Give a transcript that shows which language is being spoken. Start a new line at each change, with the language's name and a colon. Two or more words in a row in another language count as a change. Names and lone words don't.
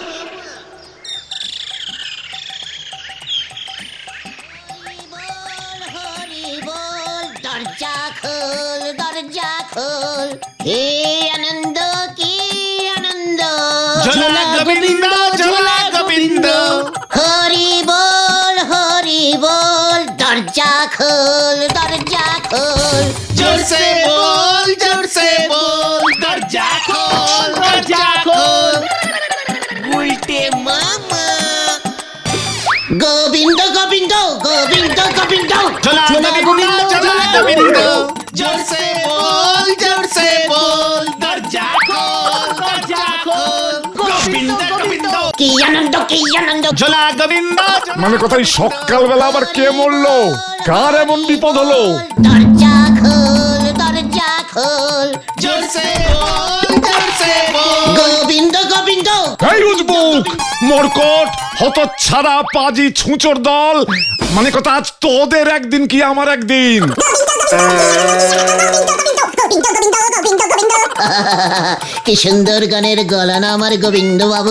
Bangla: দরজা খোল, দরজা খোল, হে আনন্দ কি আনন্দ। ঝোলা গোবিন্দ, ঝোলা গোবিন্দ। হরি বল, দরজা খোল, দরজা খোল।
Hindi: जोर से बोल, जोर से बोल,
Bangla: দরজা খোল, দরজা খোল। গুলটে মামা। গোবিন্দ গোবিন্দ গোবিন্দ গোবিন্দ। ঝোলা গোবিন্দ, ঝোলা গোবিন্দ।
Hindi: जोर से बोल, जोर से बोल,
Bangla: দরজা খোল, দরজা খোল।
Hindi: गोविंद गोविंद।
Bangla: কি আনন্দ কি আনন্দ। ঝোলা গোবিন্দ। মানে কথাই সকালবেলা আবার কে মরলো, কার এমন বিপদ হলো? দরজা খোল, দরজা খোল।
Hindi: जोर से बोल, जोर से बोल।
Bangla: গোবিন্দ গোবিন্দ। এই উজবুক মরকট হতচ্ছাড়া পাজি ছুঁচোর দল, মানে কথা আজ তোদের একদিন কি আমার একদিন। কি সুন্দর গানের গলা না আমার গোবিন্দ বাবু।